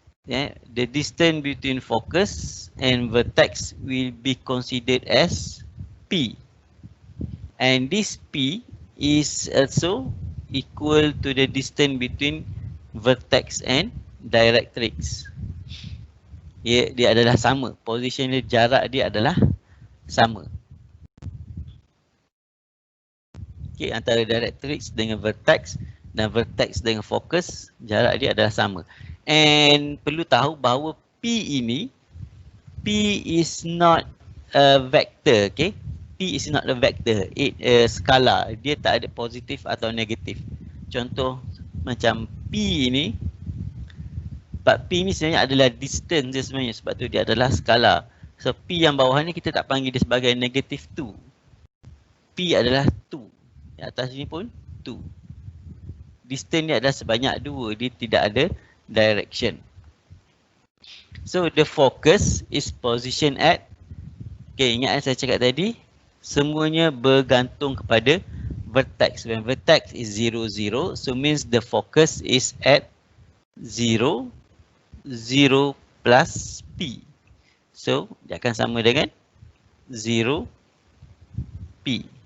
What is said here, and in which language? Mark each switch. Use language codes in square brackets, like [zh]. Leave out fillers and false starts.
[en] Yeah, the distance between focus and vertex will be considered as P. And this P is also equal to the distance between vertex and directrix. [ms] Dia adalah sama. Position dia, jarak dia adalah sama. Okay, antara directrix dengan vertex dan vertex dengan focus, jarak dia adalah sama. [en] And [ms] perlu tahu bahawa P ini, [en] P is not a vector, okay? P is not a vector, it a scalar. [ms] Dia tak ada positif atau negatif. Contoh macam P ini, P ni sebenarnya adalah distance dia sebenarnya, sebab tu dia adalah scalar. So P yang bawah ni kita tak panggil dia sebagai negative 2. P adalah 2. Di atas ni pun 2. Distance dia adalah sebanyak 2, dia tidak ada direction. [en] So the focus is position at, [ms] okay, ingat saya cakap tadi, semuanya bergantung kepada vertex. [en] When vertex is 0, 0, so means the focus is at 0, 0 plus P. [ms] So dia akan sama dengan 0 P.